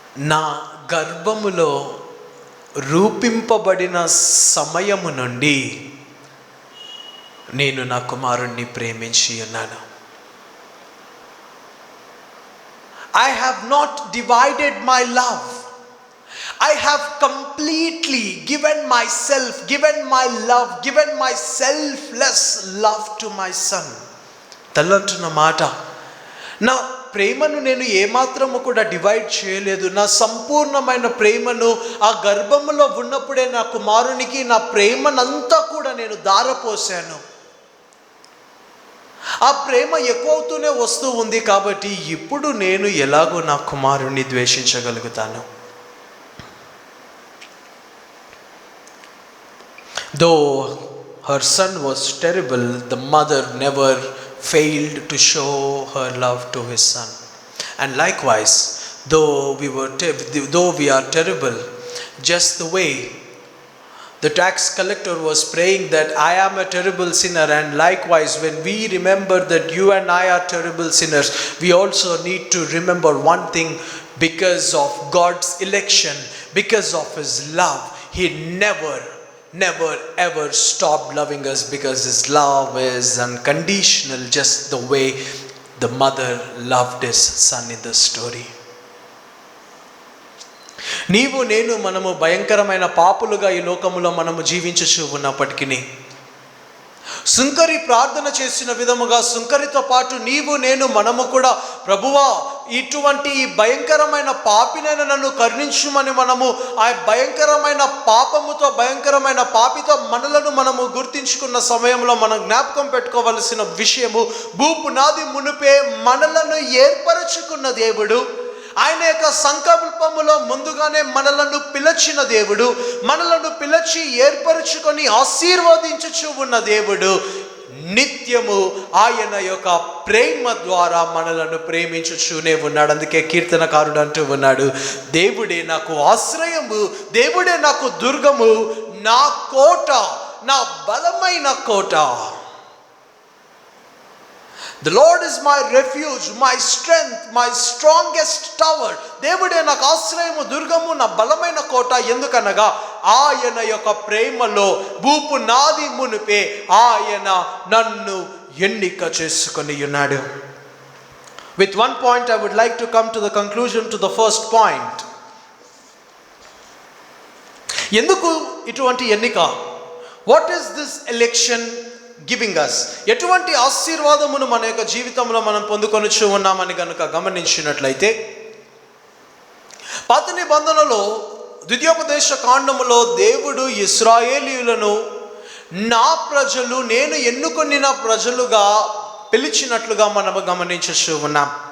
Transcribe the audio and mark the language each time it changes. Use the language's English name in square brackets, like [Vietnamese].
[Telugu] నా గర్భములో రూపింపబడిన సమయము నుండి నేను నా కుమారుణ్ణి ప్రేమించి ఉన్నాను. [English] I have not divided my love. I have completely given myself, given my love, given my selfless love to my son. [Telugu] తల్లంటున్న మాట, నా ప్రేమను నేను ఏమాత్రము కూడా డివైడ్ చేయలేదు. నా సంపూర్ణమైన ప్రేమను ఆ గర్భములో ఉన్నప్పుడే నా కుమారునికి నా ప్రేమనంతా కూడా నేను ధారపోసాను. ఆ ప్రేమ ఎక్కువవుతూనే వస్తూ ఉంది కాబట్టి ఇప్పుడు నేను ఎలాగో నా కుమారుణ్ణి ద్వేషించగలుగుతాను. [English] Though her son was terrible, the mother never failed to show her love to his son. And likewise, though we are terrible, just the way the tax collector was praying that I am a terrible sinner, and likewise when we remember that you and I are terrible sinners, we also need to remember one thing: because of God's election, because of his love, he never ever stopped loving us, because his love is unconditional, just the way the mother loved his son in the story. [Telugu] నీవు నేను మనము భయంకరమైన పాపులుగా ఈ లోకములో మనము జీవించుచూ ఉన్నప్పటికీ, సుంకరి ప్రార్థన చేసిన విధముగా సుంకరితో పాటు నీవు నేను మనము కూడా, ప్రభువా ఇటువంటి ఈ భయంకరమైన పాపినైనా నన్ను కరుణించుమని మనము ఆ భయంకరమైన పాపముతో, భయంకరమైన పాపితో మనలను మనము గుర్తించుకున్న సమయంలో మనం జ్ఞాపకం పెట్టుకోవలసిన విషయము, భూపునాది మునిపే మనలను ఏర్పరచుకున్న దేవుడు, ఆయన యొక్క సంకల్పములో ముందుగానే మనలను పిలిచిన దేవుడు, మనలను పిలిచి ఏర్పరచుకొని ఆశీర్వదించుచు ఉన్న దేవుడు, నిత్యము ఆయన యొక్క ప్రేమ ద్వారా మనలను ప్రేమించుచూనే ఉన్నాడు. అందుకే కీర్తనకారుడు అంటూ ఉన్నాడు, దేవుడే నాకు ఆశ్రయము, దేవుడే నాకు దుర్గము, నా కోట, నా బలమైన కోట. [English] The Lord is my refuge, my strength, my strongest tower. [Telugu] దేవుడే నాకు ఆశ్రయము, దుర్గము, నా బలమైన కోట. ఎందుకనగా ఆయన యొక్క ప్రేమలో భూపునాది మునిపే ఆయన నన్ను ఎన్నిక చేసుకొని ఉన్నాడు. [English] With one point I would like to come to the conclusion to the first point. [Telugu] ఎందుకు ఇటువంటి ఎన్నిక? [English] What is this election giving us? [Telugu] ఎటువంటి ఆశీర్వాదమును మన యొక్క జీవితంలో మనం పొందుకొనుచు ఉన్నామని కనుక గమనించినట్లయితే, పాత నిబంధనలో ద్వితీయోపదేశ కాండములో దేవుడు ఇశ్రాయేలీయులను నా ప్రజలు, నేను ఎన్నుకొనిన ప్రజలుగా పిలిచినట్లుగా మనము గమనించు ఉన్నాం.